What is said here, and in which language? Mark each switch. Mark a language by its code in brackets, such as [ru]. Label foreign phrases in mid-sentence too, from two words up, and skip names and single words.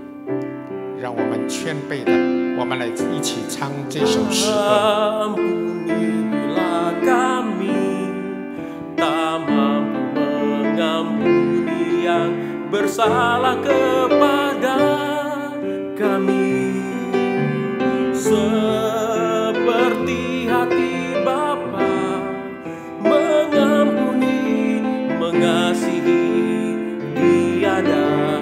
[zh] 让我们谦卑的，我们来一起唱这首诗歌。 [id] Ampunilah kami, tak mampu mengampuni yang bersalah kepada kami, seperti hati Bapa mengampuni, mengasihi tiada.